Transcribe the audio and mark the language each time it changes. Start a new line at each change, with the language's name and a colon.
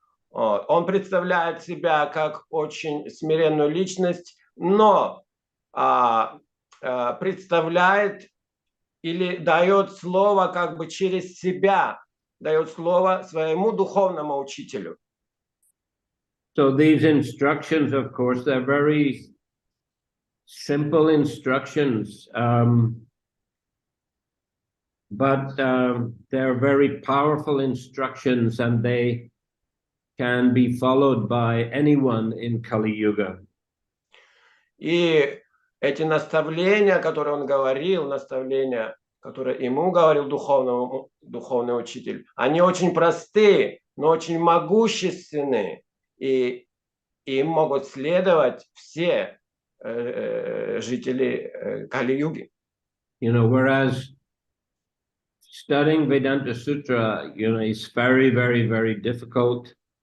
Russian: Он представляет себя как очень смиренную личность, но представляет или дает слово как бы через себя, дает слово своему духовному учителю.
English: So these instructions, of course, they're very simple instructions, but they're very powerful instructions, and they can be followed by anyone in Kali Yuga.
Russian: И эти наставления, которые он говорил, наставления, которые ему говорил духовный учитель, они очень простые, но очень могущественные, и им могут следовать все жители Кали-юги.
English: Whereas studying Vedanta Sutra, is very, very, very difficult.